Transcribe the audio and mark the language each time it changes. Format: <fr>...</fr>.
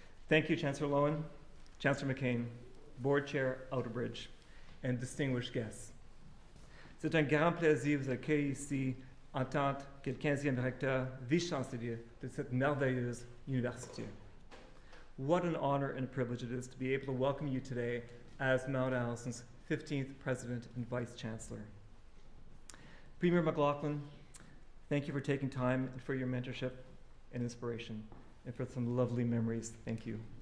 <en>Thank you, Chancellor Lowen, Chancellor McCain, Board Chair Outerbridge, and distinguished guests.</en> <fr>C'est un grand plaisir de vous accueillir ici en tant que 15e recteur, Vice-Chancellor de cette merveilleuse université.</fr> <en>What an honor and a privilege it is to be able to welcome you today as Mount Allison's 15th President and Vice-Chancellor. Premier McLaughlin, thank you for taking time and for your mentorship and inspiration, and for some lovely memories. Thank you.</en>